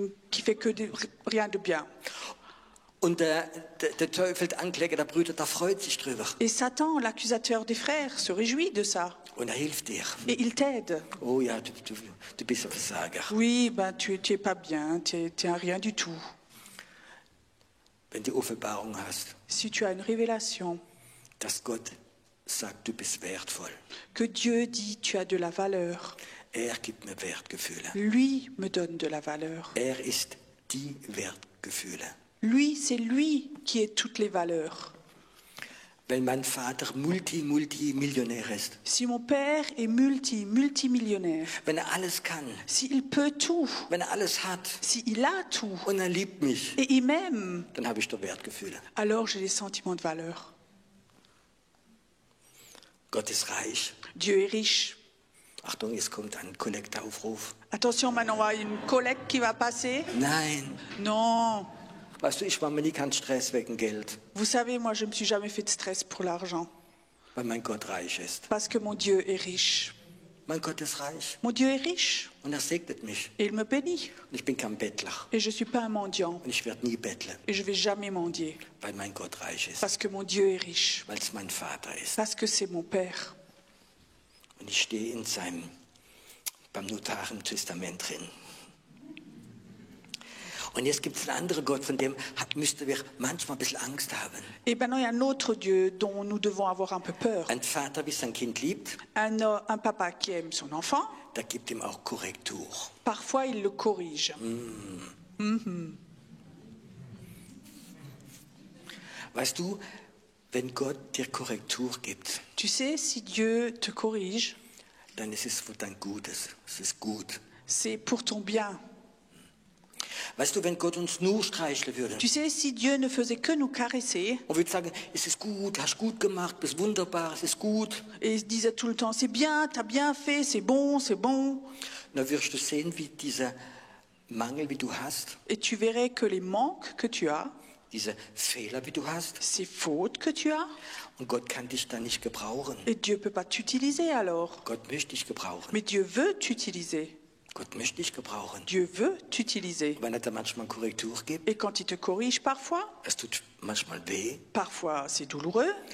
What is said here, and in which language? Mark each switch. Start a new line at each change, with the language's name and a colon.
French: Qui fait que rien de bien.
German: Und der Teufel, der Ankläger der Brüder, der freut sich drüber.
French: Et Satan, l'accusateur des frères, se réjouit de ça.
German: Und hilft dir.
French: Et il t'aide.
German: Oh ja, du bist ein Versager.
French: Oui, ben, tu es pas bien, tu es un rien du tout.
German: Wenn du Offenbarung hast,
French: Si tu as une révélation,
German: dass Gott sagt, du bist wertvoll.
French: que Dieu dit tu as de la valeur,
German: Gibt mir Wertgefühle.
French: lui me donne de la valeur.
German: Ist die Wertgefühle.
French: Lui, c'est lui qui est toutes les valeurs.
German: Wenn mein Vater Multimillionär ist,
French: Si mon père est multimillionnaire,
German: wenn alles kann,
French: s'il peut tout,
German: wenn alles hat
French: s'il a tout,
German: und liebt mich,
French: et il m'aime,
German: dann habe ich da Wertgefühle.
French: alors j'ai des sentiments de valeur.
German: Gott ist reich.
French: Dieu est riche.
German: Achtung, jetzt kommt ein Kollekteaufruf.
French: Attention, maintenant, on va une collecte qui va passer.
German: Nein.
French: Non.
German: Weißt du, ich war mir nie kein Stress wegen Geld,
French: Vous savez, moi, je ne me suis jamais fait de stress pour l'argent.
German: weil mein Gott reich ist.
French: Parce que mon Dieu est riche.
German: Mein Gott ist reich
French: Mon Dieu est riche.
German: und er segnet mich.
French: Et il me bénit.
German: Und ich bin kein Bettler
French: Et je ne suis pas un mendiant.
German: und ich werde nie betteln,
French: Et je ne vais jamais mendier.
German: weil mein Gott reich ist,
French: Parce que mon Dieu est riche.
German: weil es mein Vater ist.
French: Parce que c'est mon Père.
German: Und ich stehe beim Notar im Testament drin. Und jetzt gibt es einen anderen Gott, von dem müssten wir manchmal ein bisschen Angst haben.
French: Et maintenant, il y a un autre Dieu dont nous devons avoir un peu peur.
German: Ein Vater, wie sein Kind liebt,
French: Un papa qui aime son enfant,
German: der gibt ihm auch Korrektur.
French: parfois il le corrige.
German: Weißt du, wenn Gott dir Korrektur gibt,
French: Tu sais, si Dieu te corrige,
German: dann ist es für dein Gutes. Es ist gut.
French: c'est pour ton bien.
German: Weißt du, wenn Gott uns nur streicheln würde
French: Tu sais, si Dieu ne faisait que nous caresser
German: und würde sagen, es ist gut, hast gut gemacht, bist wunderbar, es ist gut,
French: et il disait tout le temps, c'est bien, t'as bien fait, c'est bon,
German: dann wirst du sehen, wie dieser Mangel, wie du hast,
French: et tu verrais que les manques que tu as,
German: diese Fehler, wie du hast,
French: ces fautes que tu as,
German: und Gott kann dich dann nicht gebrauchen.
French: et Dieu ne peut pas t'utiliser alors.
German: Gott möchte dich gebrauchen.
French: Mais Dieu veut t'utiliser.
German: Gott möchte dich gebrauchen.
French: Dieu veut t'utiliser.
German: Wenn er dir manchmal Korrektur gibt,
French: Et quand il te corrige parfois,
German: es tut manchmal weh,
French: parfois c'est douloureux,